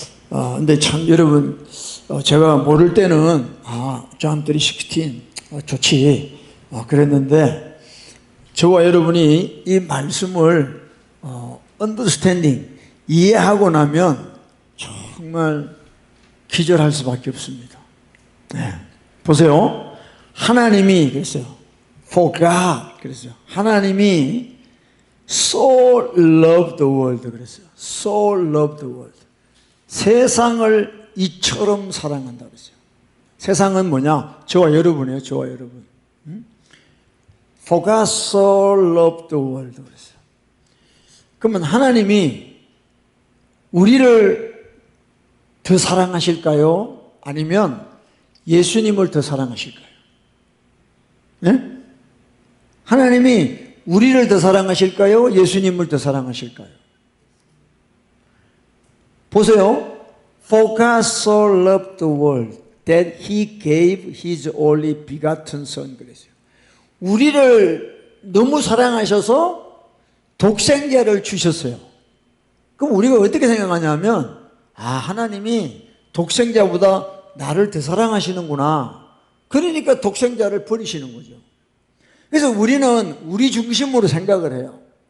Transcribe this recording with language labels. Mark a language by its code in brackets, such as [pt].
[ko] 근데 참 여러분, 제가 모를 때는 존 3:16 좋지 그랬는데, 저와 여러분이 이 말씀을 [en] understanding [ko] 이해하고 나면 정말 기절할 수밖에 없습니다. 네. 보세요. 하나님이 그랬어요. [en] For God [ko] 그랬어요. 하나님이 [en] so loved the world [ko] 그랬어요. [en] So loved the world. [ko] 세상을 이처럼 사랑한다 그랬어요. 세상은 뭐냐? 저와 여러분이에요. 저와 여러분. [en] For God so loved the world [ko] 그랬어요. 그러면 하나님이 우리를 더 사랑하실까요? 아니면 예수님을 더 사랑하실까요? 네? 하나님이 우리를 더 사랑하실까요? 예수님을 더 사랑하실까요? 보세요. [en] For God so loved the world that He gave His only begotten Son [ko] 그랬어요. 우리를 너무 사랑하셔서 독생자를 주셨어요. 그럼 우리가 어떻게 생각하냐면, 하나님이 독생자보다 나를 더 사랑하시는구나. 그러니까 독생자를 버리시는 거죠. 그래서 우리는 우리 중심으로 생각을 해요.